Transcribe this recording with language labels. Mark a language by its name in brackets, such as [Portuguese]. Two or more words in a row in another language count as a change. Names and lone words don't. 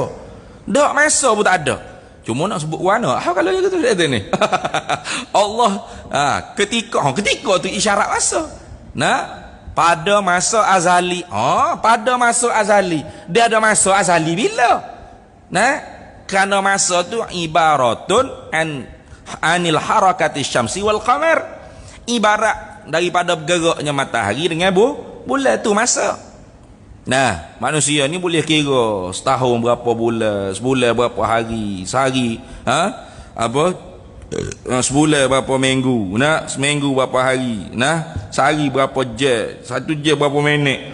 [Malay] Dak masa pun tak ada. Cuma nak sebut warna. Kalau yang tu ni. Allah ketika tu isyarat masa. Nah, pada masa azali. Pada masa azali. Dia ada masa azali bila? Nah, kerana masa tu [Arabic] عبارة عن حركة الشمس والقمر. [Malay] Ibarat daripada bergeraknya matahari dengan bulan tu masa. Nah, manusia ni boleh kira setahun berapa bulan, sebulan berapa hari, sehari, sebulan berapa minggu, seminggu berapa hari, sehari berapa jam, satu jam berapa minit.